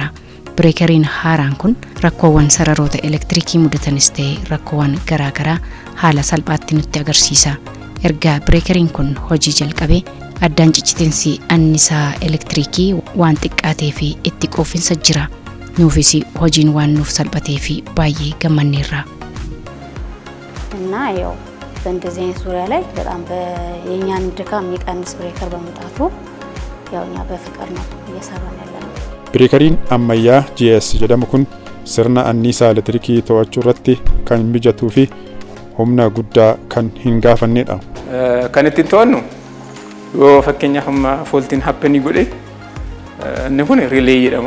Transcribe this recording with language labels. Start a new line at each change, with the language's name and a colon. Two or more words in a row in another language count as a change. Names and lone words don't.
Oromo: Bireekariin haaraan kun rakkoowwan sararoota elektirikii mudatanis ta'e rakkoowwan garaagaraa haala salphaatti nutti agarsiisa. Erga bireekariin kun hojii jalqabe addaan ciccitinsi annisaa elektirikii waan xiqqaatee fi itti quufinsa jira. Nuufis hojiin waan nuuf salphatee fi baay'ee gammanneerra.
Amharic: እና ያው በእንደዚህ አይነት ዙሪያ ላይ በጣም የኛን ድካም የሚቀንስ ብሬከር በመምጣቱ ያው እኛ በፍቅር ነው እየሰራን ያለነው።
Oromo: bireekariin ammayyaa GIS jedhamu kun sirna anniisaa elektirikii to'achuu irratti kan mijatuu fi humna guddaa kan hin gaafannedha. Kan ittiin to'annu yoo fakkeenyaaf amma fooltiin happenii godhe inni kun riilee jedhama.